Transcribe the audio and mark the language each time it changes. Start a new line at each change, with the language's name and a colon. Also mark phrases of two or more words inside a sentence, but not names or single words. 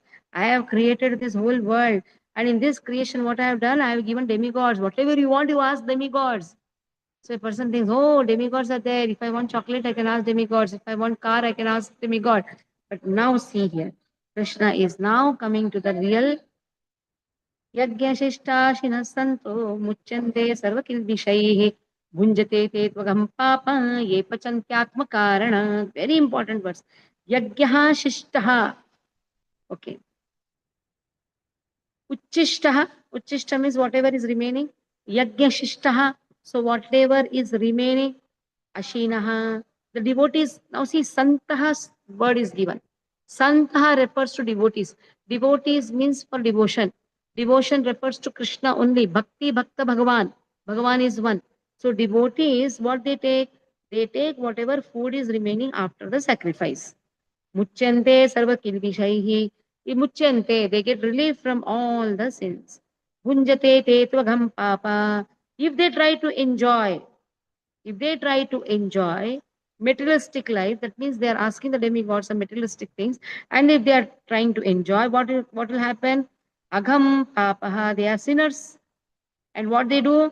English: I have created this whole world. And in this creation, what I have done, I have given demigods. Whatever you want, you ask demigods. So a person thinks, oh, demigods are there. If I want chocolate, I can ask demigods. If I want car, I can ask demigod. But now see here, Krishna is now coming to the real
Sanskrit: यज्ञशिष्टाशिनः सन्तो मुच्यन्ते सर्वकिल्बिषैः भुञ्जते ते त्वघं पापा ये पचन्त्यात्मकारणात्.
English: Very important verse.
Sanskrit: यज्ञः शिष्टः. Okay. Uchishtaha.
English: Uchishta means whatever is remaining.
Sanskrit: Yagyashishtaha.
English: So whatever is remaining, Ashinaha, the devotees, now see, Santaha's word is given. Santaha refers to devotees. Devotees means for devotion. Devotion refers to Krishna only.
Sanskrit: Bhakti, Bhakta, Bhagavan.
English: Bhagavan is one. So devotees, what they take? They take whatever food is remaining after the sacrifice.
Sanskrit: मुच्यन्ते सर्व किल्बिषैः. Muchyante,
English: they get relief from all the sins.
Sanskrit: भुञ्जते ते त्वघं पापा.
English: If they try to enjoy, materialistic life, that means they are asking the demigods some materialistic things, and if they are trying to enjoy, what will happen?
Sanskrit: अघं पापाः,
English: they are sinners. And what they do?